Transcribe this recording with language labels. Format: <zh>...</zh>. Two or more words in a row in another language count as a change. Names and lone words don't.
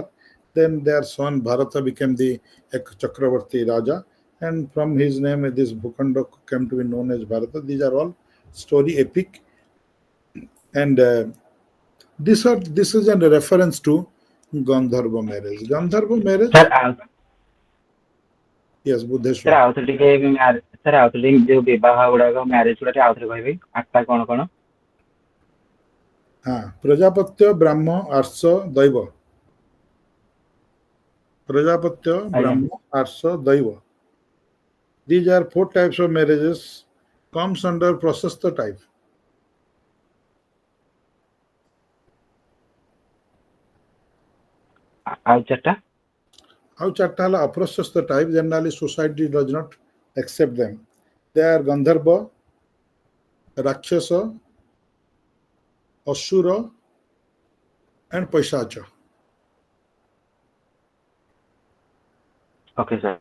<en>Then their son Bharata became the Chakravarti Raja, and from his name this Bhukhanda came to be known as Bharata. These are all story epic, and this is a reference to Gandharva marriage. Gandharva marriage, yes, Buddheshwar.</en> <or>sir ଆଉଥରେ ଯୋଉ ବିବାହ ଗୁଡାକ ମ୍ୟାରେଜ ଗୁଡା ଆଉଥରେ କହିବେ ଆଠଟା କଣ କଣ?</or> <en>Prajapatya, Brahma, Arsa, Daiva. Prajapatya, Brahma, Arsa, Daiva. These are 4 types of marriages, comes under Prasastha type.</en> <or>ଆଉ ଚାରଟା</or> <en>ହେଲା Aprasastha type. Generally, society does not accept them. They are Gandharva, Rakshasa, Asura, and Paisacha. Okay, sir.</en>